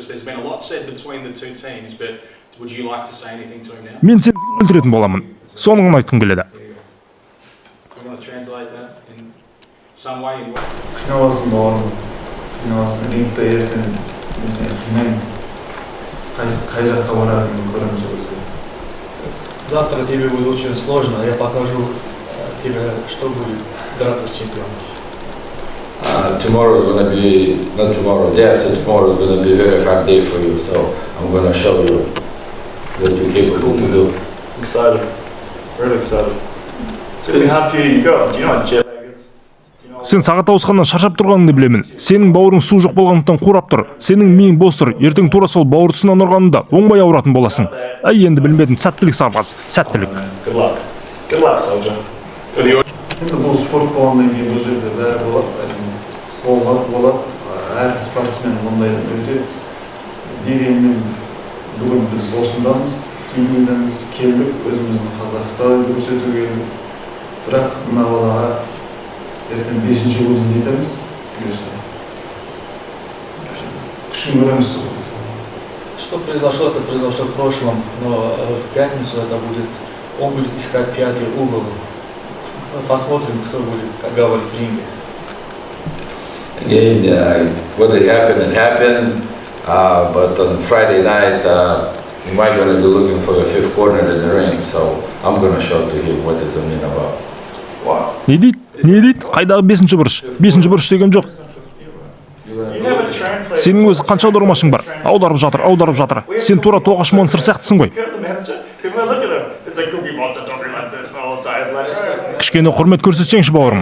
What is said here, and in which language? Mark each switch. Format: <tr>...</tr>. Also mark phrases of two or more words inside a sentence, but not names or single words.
<kk>Мен сені білдіретін боламын. Соны ғана айтқым келеді. Қиналасың бауырым, қиналасың, рингте ертең мен қай жаққа баратынын көреміз өзі.</kk> <ru>Завтра тебе будет очень сложно, я покажу тебе, что будет драться с чемпионом.</ru> <en>Tomorrow is going to be, not tomorrow, day after tomorrow is going to be a very hard day for you, so I'm going to show you what you're capable to do. Excited, really excited. It's going to be hard for you, you go, do you know what jet lag is?</en> <kk>Сен сағат ауысқаннан шаршап тұрғаныңды білемін. Сенің бауырың су жоқ болғандықтан қурап тұр. Сенің миың бос тұр. Ертең тура сол бауыр тұсынан ұрғанында оңбай ауыратын боласың. Енді білмедім, сәттілік сарбаз, сәттілік.</kk> <en>Good luck. Good luck, soldier.</en> <kk>Енді бұл спорт болғаннан кейін бұл жерде бәрі болады. Әр спортсмен ондай өтеді. Дегенмен бүгін біз осындамыз, Сиднейдеміз, келдік, өзіміздің Қазақстанды көрсетуге келдік. Бірақ мына балаға ертең 5-ші жыл іздейтеміз. Күшін көреміз.</kk> <ru>Что произошло, это произошло в прошлом, но в пятницу он будет искать 5-й угол. Посмотрим, кто будет, как говорит, в ринге.</ru> <en>Again, what happened, but on Friday night, he might going to be looking for a fifth corner in the ring, so I'm going to show to him what is the mean about. Wow.</en> <kk>Не дейді? Қайдағы 5-ші бұрыш? 5-ші бұрыш деген жоқ. Сенің өзі қанша аудармашың бар? Аударып жатыр. Сен тура тоғаш монстр сияқтысың ғой. Кішкене құрмет көрсетсеңші, бауырым.</kk>